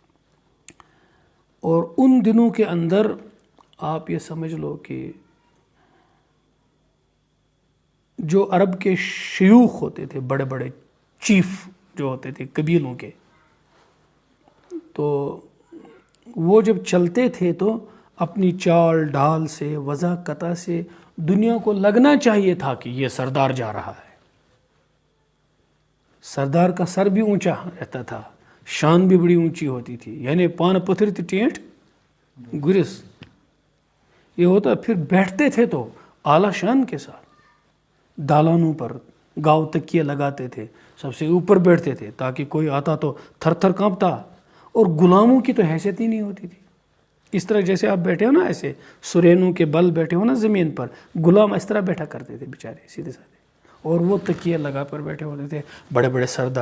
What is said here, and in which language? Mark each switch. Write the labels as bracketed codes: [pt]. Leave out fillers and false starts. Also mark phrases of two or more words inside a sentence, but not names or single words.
[ur] اور ان دنوں کے اندر آپ یہ سمجھ لو کہ جو عرب کے شیوخ ہوتے تھے، بڑے بڑے چیف جو ہوتے تھے قبیلوں کے، تو وہ جب چلتے تھے تو اپنی چال ڈھال سے، وضاقتہ سے دنیا کو لگنا چاہیے تھا کہ یہ سردار جا رہا ہے۔ سردار کا سر بھی اونچا رہتا تھا، شان بھی بڑی اونچی ہوتی تھی، یعنی پان پتھر ٹینٹ گرس یہ ہوتا۔ پھر بیٹھتے تھے تو اعلیٰ شان کے ساتھ دالانوں پر گاؤ تکیے لگاتے تھے، سب سے اوپر بیٹھتے تھے تاکہ کوئی آتا تو تھر تھر کانپتا، اور غلاموں کی تو حیثیت ہی نہیں ہوتی تھی۔ اس طرح جیسے آپ بیٹھے ہو نا، ایسے سرینوں کے بل بیٹھے ہو نا زمین پر، غلام اس طرح بیٹھا کرتے تھے بیچارے سیدھے سادھے، اور وہ تکیے لگا پر بیٹھے ہوتے تھے بڑے بڑے سردار۔